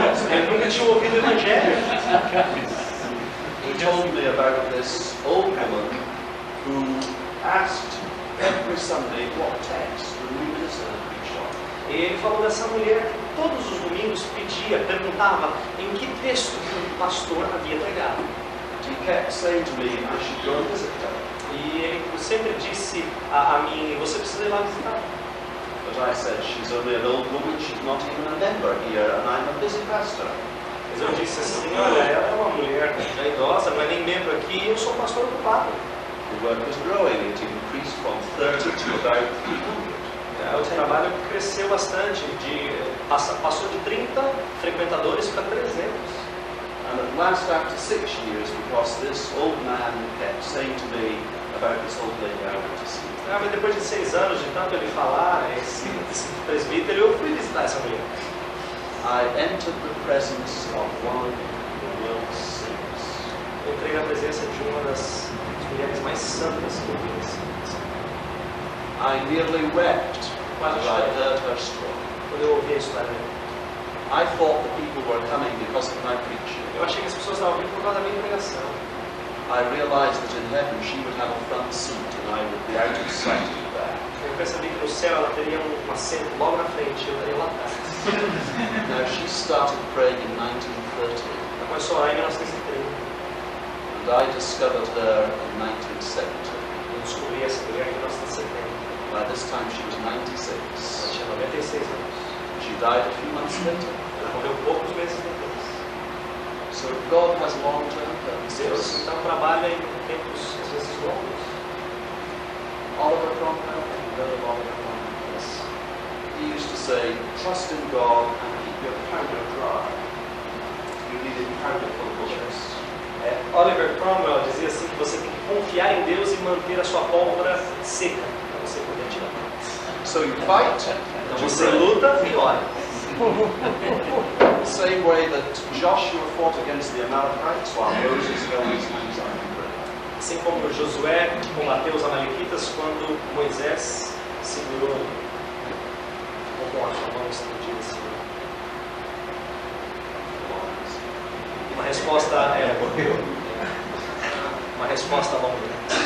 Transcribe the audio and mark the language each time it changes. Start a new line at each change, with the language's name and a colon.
Portuguese: Ele nunca tinha ouvido o evangelho.
English: he told me about this old woman who asked every Sunday what text the new minister had preached on.
Portuguese: Ele falou dessa mulher que todos os domingos perguntava em que texto que o pastor havia pregado.
English: He kept saying to me, I should go and visit her.
Portuguese: E ele sempre disse a mim, você precisa ir lá visitar.
English: But I said, she's only an old woman, she's not even a member here, and I'm a busy pastor.
Portuguese: Mas eu disse assim, olha, ela é uma mulher já idosa, não é nem membro aqui, e eu sou pastor ocupado.
English: The work was growing, it increased from 30 to about 300.
Portuguese: O trabalho cresceu bastante, passou de 30 frequentadores para 300.
English: And at last, after 6 years, because this old man kept saying to me about this old lady I went to see,
Portuguese: Mas depois de 6 anos, de tanto ele falar, esse presbítero, eu fui visitar essa mulher.
English: I entered the presence of one of the world's saints.
Portuguese: Eu entrei na presença de uma das mulheres mais santas que eu conheci.
English: I nearly wept as I heard her story.
Portuguese: Quando eu ouvi a história dela.
English: I thought the people were coming because of my preaching.
Portuguese: Eu achei que as pessoas estavam vindo por causa da minha pregação.
English: I realized that in heaven she would have a front seat and I would be out of sight at the back.
Portuguese: Eu percebi que no céu ela teria um assento logo na frente e eu estaria lá atrás.
English: Now, she started praying in 1930,
Portuguese: Ela começou a orar em 1930.
English: and I discovered her in 1970.
Portuguese: Eu descobri essa mulher em 1970.
English: By this time, she was 96.
Portuguese: Ela tinha 96 anos.
English: She died a few months later.
Portuguese: Ela morreu poucos meses depois.
English: So God has long-term
Portuguese: Deus
English: purposes.
Portuguese: então trabalha em tempos às vezes longos.
English: Oliver Cromwell, Brother Oliver Cromwell, he used to say, trust in God and keep your powder dry. You need a powder full of bullets.
Portuguese: Oliver Cromwell dizia assim que você tem que confiar em Deus e manter a sua pólvora seca para você poder atirar.
English: So you fight,
Portuguese: Então você luta e ora.
English: the same way that Joshua fought against the Amalekites while Moses held his hands up in prayer.
Portuguese: Assim como Josué combateu os amalequitas quando Moisés segurou com a sua mão estendida assim. Uma resposta uma resposta longa.